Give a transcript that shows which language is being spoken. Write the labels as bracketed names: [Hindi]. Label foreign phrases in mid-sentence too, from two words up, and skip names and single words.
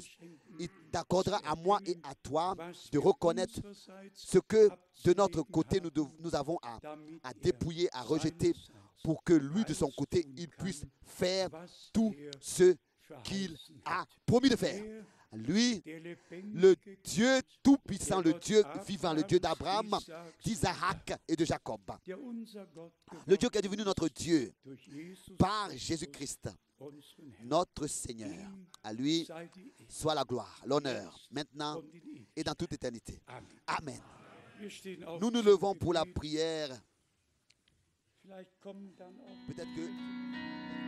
[French] Il t'accordera à moi et à toi de reconnaître ce que de notre côté nous avons à dépouiller, à rejeter pour que lui de son côté il puisse faire tout ce qu'il a promis de faire. Lui, le Dieu tout-puissant, le Dieu vivant, le Dieu d'Abraham, d'Isaac et de Jacob. Le Dieu qui est devenu notre Dieu par Jésus-Christ, notre Seigneur. À lui [German] sei die Ehre. [French] soit la gloire, l'honneur, maintenant et dans toute éternité. Amen. Amen. [German] Wir stehen auf [French] Nous nous [German] zum [French] levons pour la [German] Gebet. [French] prière. [German] Vielleicht kommen dann auch [French] Peut-être que